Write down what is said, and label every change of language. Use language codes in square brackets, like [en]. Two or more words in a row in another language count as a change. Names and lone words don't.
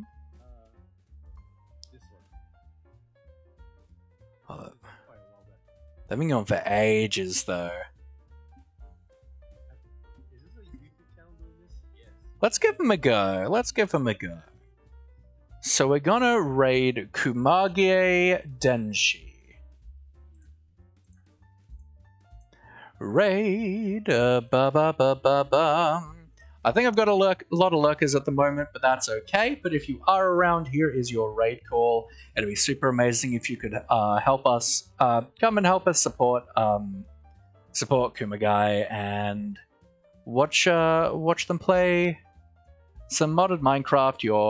[en] This one. Oh, they've been going for ages, though. Is this a YouTube channel doing this? Yes. Let's give him a go. So we're gonna raid Kumage Denshi. Raid, ba ba ba ba ba. I think I've got a lot of lurkers at the moment, but that's okay. But if you are around, here is your raid call. It'd be super amazing if you could help us, come and help us support Kumage and watch them play some modded Minecraft.